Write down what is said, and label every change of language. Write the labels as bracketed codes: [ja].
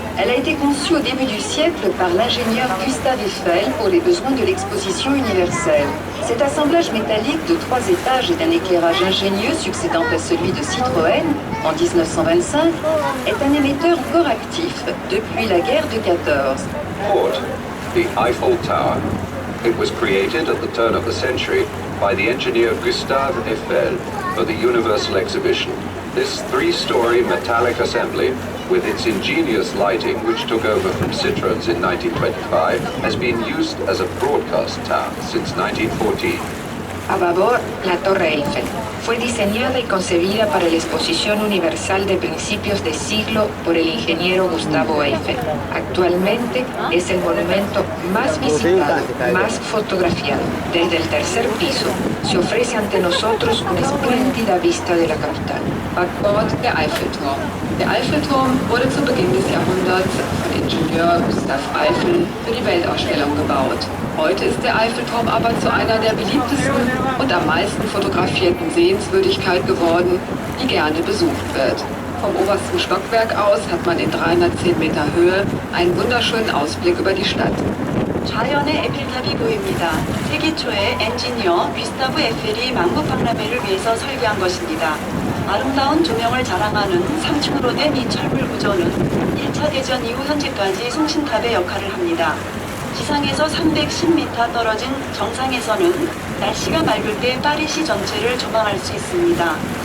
[fr] Elle a été conçue au début du siècle par l'ingénieur Gustave Eiffel pour les besoins de l'exposition universelle. Cet assemblage métallique de 3 étages et d'un éclairage ingénieux succédant à celui de Citroën en 1925 est un émetteur encore actif depuis la guerre de 14. [en] Fourth, the Eiffel Tower. It was created at the turn of the century by the engineer Gustave Eiffel for the Universal Exhibition. This 3-story metallic assembly, with its ingenious lighting which took over from Citroën's in 1925, has been used as a broadcast tower since 1914. [es] A bâbord, la Torre Eiffel. Fue diseñada y concebida para la Exposición Universal de principios de siglo por el ingeniero Gustavo Eiffel. Actualmente es el monumento más visitado, más fotografiado. Desde el tercer piso se ofrece ante nosotros una espléndida vista de la capital. [de] Backbord der Eiffelturm. Der Eiffelturm wurde zu Beginn des Jahrhunderts von Ingenieur Gustav Eiffel für die Weltausstellung gebaut. Heute ist der Eiffelturm aber zu einer der beliebtesten und am meisten fotografierten Sehenswürdigkeiten geworden, die gerne besucht wird. Vom obersten Stockwerk aus hat man in 310 Meter Höhe einen wunderschönen Ausblick über die Stadt. [ko] 자연의 에펠탑이 보입니다. 세기 초에 엔지니어 귀스타브 에펠이 만국박람회를 위해서 설계한 것입니다. 아름다운 조명을 자랑하는 3층으로 된 이 철물 구조는 1차 대전 이후 현재까지 송신탑의 역할을 합니다. 지상에서 310m 떨어진 정상에서는 날씨가 맑을 때 파리시 전체를 조망할 수 있습니다.